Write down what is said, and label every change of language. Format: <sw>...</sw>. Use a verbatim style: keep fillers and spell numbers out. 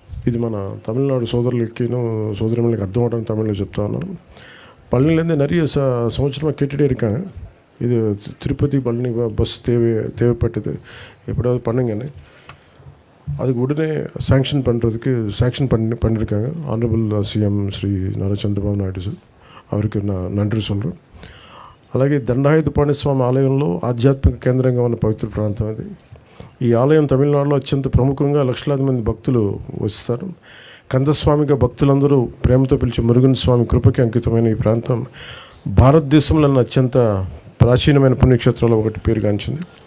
<te>ఇది మన తమిళనాడు సోదరులకిను సోదరులకి అర్థం అవడానికి తమిళలో చెప్తా ఉన్నాను.</te> <ta>பழனிலேருந்து நிறைய ச சமச்சரமாக கேட்டுகிட்டே இருக்காங்க. இது திருப்பதி பழனி பஸ் தேவை தேவைப்பட்டது எப்படியாவது பண்ணுங்கன்னு அதுக்கு உடனே சேங்ஷன் பண்ணுறதுக்கு சேங்ஷன் பண்ணி பண்ணியிருக்காங்க ஆனரபிள் சிஎம் ஸ்ரீ நாரா சந்திரபாபு நாயுடு சார், அவருக்கு நான் நன்றி சொல்கிறேன்.</ta> <te>అలాగే దండాయుధపాణి స్వామి ఆలయంలో ఆధ్యాత్మిక కేంద్రంగా ఉన్న పవిత్ర ప్రాంతం ఇది. ఈ ఆలయం తమిళనాడులో అత్యంత ప్రముఖంగా లక్షలాది మంది భక్తులు వస్తారు. కందస్వామిగా భక్తులందరూ ప్రేమతో పిలిచి మురుగన్ స్వామి కృపకి అంకితమైన ఈ ప్రాంతం భారతదేశంలోని అత్యంత ప్రాచీనమైన పుణ్యక్షేత్రాల్లో ఒకటి పేరుగాంచింది.</te>